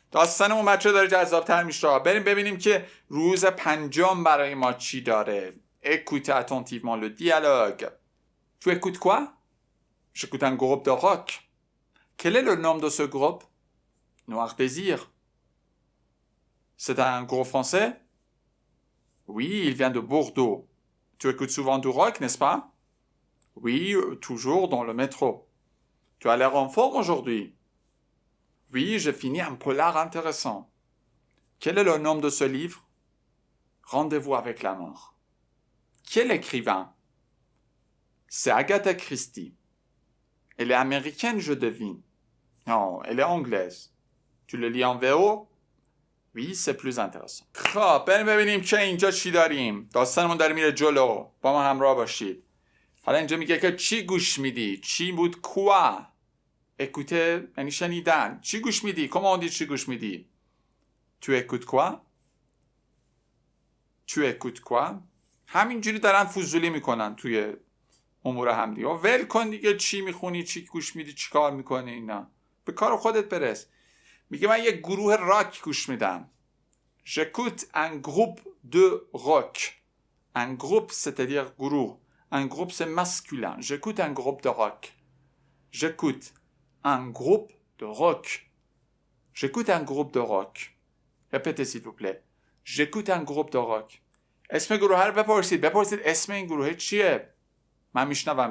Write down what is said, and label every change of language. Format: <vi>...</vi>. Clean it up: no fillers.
<fa>داستان اون بچه داره جذاب‌تر میشه. بریم ببینیم که روز پنجم برای ما چی داره.</fa> <fr>Écoutez attentivement le dialogue. Tu écoutes quoi? J'écoute un groupe de rock. Quel est le nom de ce groupe? Noir Désir. C'est un groupe français? Oui, il vient de Bordeaux. Tu écoutes souvent du rock, n'est-ce pas? Oui, toujours dans le métro. Tu as l'air en forme aujourd'hui? Oui, j'ai fini un polar intéressant. Quel est le nom de ce livre? Rendez-vous avec la mort. Quel écrivain? C'est Agatha Christie. Elle est américaine, je devine. Non, elle est anglaise. Tu le lis en VO? Oui, c'est plus intéressant.</fr> <fa>خب بریم ببینیم که اینجا چی داریم. داستانمون داره میره جلو. با ما همراه باشید. حالا اینجا میگه که چی گوش میدی؟ چی بود؟ quoi؟ écouter یعنی شنیدن. چی گوش میدی؟</fa> <fr>comment on dit</fr> <fa>چی گوش میدی؟</fa> <fr>tu écoutes quoi؟ tu écoutes quoi؟</fr> <fa>همینجوری دارن فضولی میکنن توی امور همدیگه. ول کن دیگه چی میخونی، چی گوش میدی، چی کار میکنی اینا. به کار خودت برس. میگه من یک گروه راک گوش میدم.</fa> <fr>J'écoute un groupe de rock. Un groupe c'est-à-dire groupe. Un groupe c'est masculin. J'écoute un groupe de rock. J'écoute un groupe de rock. J'écoute un groupe de rock. Répétez s'il vous plaît. J'écoute un groupe de rock.</fr> <fa>اسم گروه رو بپرسید اسم این گروه چیه؟ من میشنوم.</fa>